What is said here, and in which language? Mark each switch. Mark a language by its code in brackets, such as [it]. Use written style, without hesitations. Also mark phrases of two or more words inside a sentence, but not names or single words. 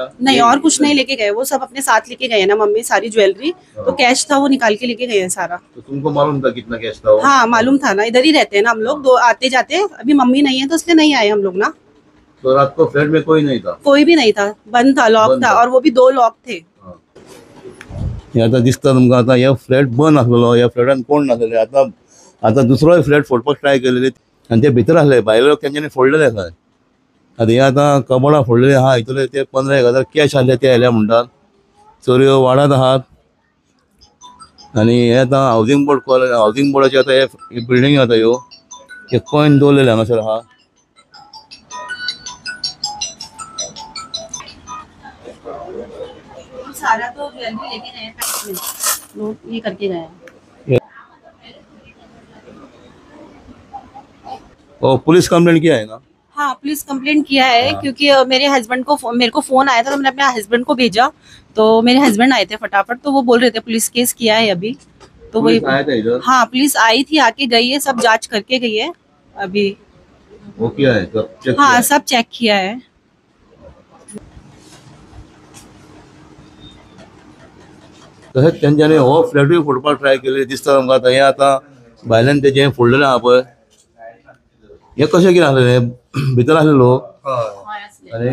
[hi] नहीं, और कुछ नहीं लेके गए, वो सब अपने साथ लेके गए ना मम्मी, सारी ज्वेलरी। तो कैश था वो निकाल के लेके गए हैं सारा। तो तुमको मालूम था कितना कैश था वो? हाँ मालूम था ना, इधर ही रहते हैं ना हम लोग, दो आते जाते। अभी मम्मी नहीं है तो इसलिए नहीं आए हम लोग ना। तो रात को फ्लैट में कोई नहीं था? कोई भी नहीं था, बंद था, लॉक था, और वो भी 2 लॉक थे। [kok] हे आतां दिसता तुमकां आतां हे फ्लॅट बंद आसलेलो, ह्या फ्लॅटान कोण नासलेले. आतां दुसरोय फ्लॅट फोडपाक ट्राय केलेले आनी ते भितर आसले, भायले लोक तेंच्यांनी फोडलेले आसा. आतां हे आतां कबोर्डां फोडलेली आहा, हितूले ते 15,000 कॅश आसले ते आयल्या म्हणटात. चोरयो वाडत आहात. आनी हे आतां हावजींग बोर्डाचे आतां हे बिल्डिंगी आतां ह्यो हे कॉइन दवरलेले हांगासर आहा. [hi] सारा तो ज्वेलरी लेके गए हैं, नोट ये करके गए हैं। और [en] police complaint [hi] किया है ना? हाँ [en] police complaint [hi] किया है। हाँ। क्योंकि मेरे को फोन आया था, तो मैंने अपने हस्बैंड को भेजा। तो मेरे हस्बैंड आए थे फटाफट, तो वो बोल रहे थे [en] police case [hi] किया है अभी। तो वही आया था इधर? हाँ पुलिस आई थी, आके गई है, सब जांच करके गई है अभी। वो किया है सब चेक? हाँ सब चेक किया है। [kok] तशेंच तेंच्यांनी हो फ्लॅटूय फोडपाक ट्राय केले दिसता तुमकां. आतां हे आतां भायल्यान तेजें फोडलेलें आहा पळय, हे कशें कितें आसलेलें? भितर आसले लोक आनी